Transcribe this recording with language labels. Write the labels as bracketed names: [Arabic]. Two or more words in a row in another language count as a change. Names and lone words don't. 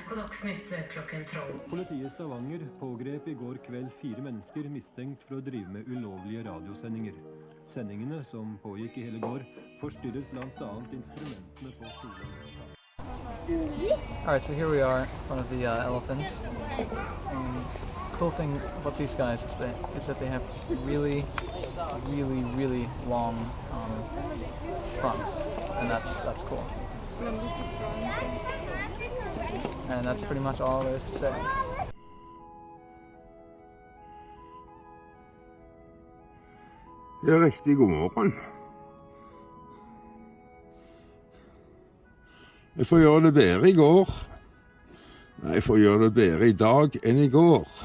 [Norwegian] Dagsnytt klokken 12. Politiet i Stavanger pågrep i går kveld 4 mennesker mistenkt for å drive med ulovlige radiosendinger. Sendingene, som pågikk i hele går, forstyrret blant annet instrumentene på skolen. [English] Alright, so here we are in front of the elephants. Cool thing about these guys is that they have really long fronts, and that's cool. And that's pretty much all there is to say. [Norwegian] Ja, riktig god morgen. Jeg får gjøre det bedre i går. Nei, jeg får gjøre det bedre i dag enn i går.